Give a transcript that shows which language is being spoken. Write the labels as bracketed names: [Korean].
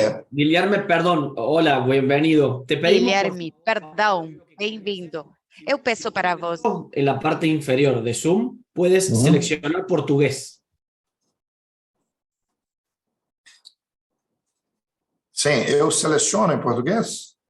[Spanish] Guilherme, perdón, hola, bienvenido. Te pedimos [Portuguese] Guilherme, perdão, bem-vindo. Eu peço para você. [Spanish] en la parte inferior de Zoom, puedes seleccionar portugués. [Portuguese] Sim, eu seleciono em português?